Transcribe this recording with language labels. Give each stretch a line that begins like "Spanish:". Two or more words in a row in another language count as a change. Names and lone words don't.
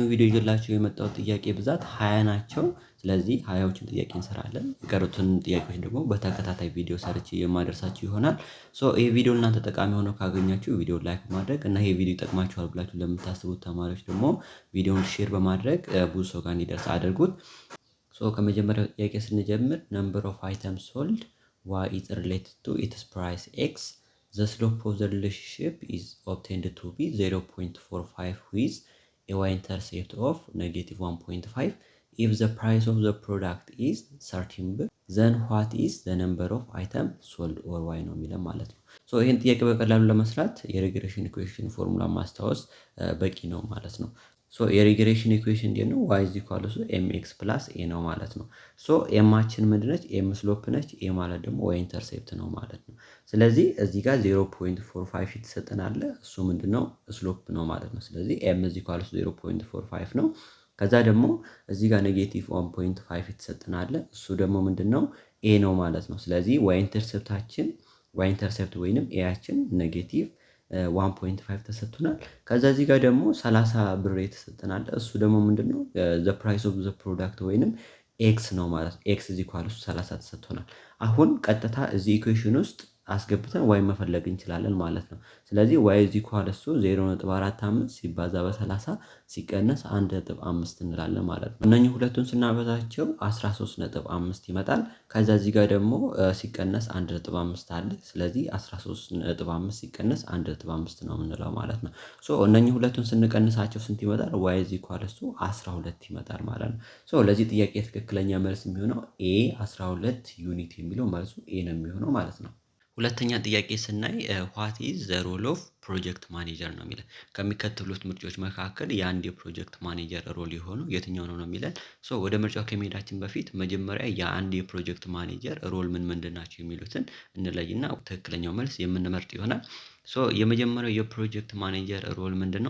Amharic: ቪዲዮ ይዤላችሁ የመጣሁት ጥያቄ ብዛት 20 ናቸው። ስለዚህ 20ዎችን ጥያቄ እንሰራለን። የቀሩትን ጥያቄዎች ደግሞ በተከታታይ ቪዲዮ ሰርቼ የማደርሳችሁ ይሆናል። ይሄ ቪዲዮ እናንተ ጠቃሚ ሆኖ ካገኛችሁ ቪዲዮ ላይክ ማድረግ እና ይሄ ቪዲዮ ይጠቅማችኋል ብላችሁ ለምታስቡት ተማሪዎች ደግሞ ቪዲዮውን ሼር በማድረግ ብዙ ሰው ጋር እንዲደርስ አድርጉት። ከመጀመሪያው ጥያቄ ስንጀምር
English: number of items sold y is related to its price x. The slope of the relationship is obtained to be 0.45 with a y-intercept of -1.5. If the price of the product is 13
Amharic: ብር
English: then what is the number of items sold or y
Amharic: ነው የሚለው ማለት ነው። ይህን ጥያቄ በቀላሉ ለመስራት
English: regression equation formula
Amharic: ማስታወስ በቂ ነው ማለት ነው።
English: regression equation
Amharic: እንዴት ነው? y mx + a ነው ማለት ነው። ኤማችን ምንድነች? ኤም ስሎፕ ነች። ኤ ማለት ደግሞ
English: y intercept
Amharic: ነው ማለት ነው። ስለዚህ እዚህ ጋር 0.45 የተሰጠናል። እሱ ምንድነው? ስሎፕ ነው ማለት ነው። ስለዚህ m 0.45 ነው። ከዛ ደግሞ እዚህ ጋር -1.5 የተሰጠናል። እሱ ደግሞ ምንድነው? a ነው ማለት ነው። ስለዚህ
English: y intercept
Amharic: ወይንም a ያችን -1.5 ተሰጥቶናል። ከዛ እዚህ ጋር ደግሞ 30 ብር የተሰጠናል። እሱ ደግሞ ምንድነው?
English: the price of the product
Amharic: ወይንም x ነው ማለት ነው። x 30 ተሰጥቶናል። አሁን ቀጥታ እዚህ ኢኩዌሽን ውስጥ አስገብተን y መፈለግ እንችላለን ማለት ነው። ስለዚህ y 0.45 ሲባዛ በ30 ሲቀነስ 1.5 እንላለን ማለት ነው። እነኚህ ሁለቱን ስናበዛቸው 13.5 ይመጣል። ከዛ እዚህ ጋር ደግሞ ሲቀነስ 1.5 አለ። ስለዚህ 13.5 ሲቀነስ 1.5 ነው የምንለው ማለት ነው። እነኚህ ሁለቱን ስንቀንሳቸው ስንት ይመጣል? y 12 ይመጣል ማለት ነው። ለዚህ ጥያቄ ትክክለኛ መልስ የሚሆነው a 12 ዩኒት የሚለው መልሱ a ነው የሚሆነው ማለት ነው። ሁለተኛ ጥያቄ ስናይ
English: what is the role of project manager
Amharic: ነው የሚለን። ከሚከተሉት ምርጫዎች መካከል የአንድ
English: project manager role
Amharic: የሆነው የትኛው ነው የሚለን። ወደ ምርጫው ከመሄዳችን በፊት መጀመሪያ የአንድ
English: project manager role
Amharic: ምንድን ናቸው የሚሉትን እንለይና ትክክለኛው መልስ የምንመርጥ ይሆናል። የመጀመሪያው
English: project manager role
Amharic: ምንድነው?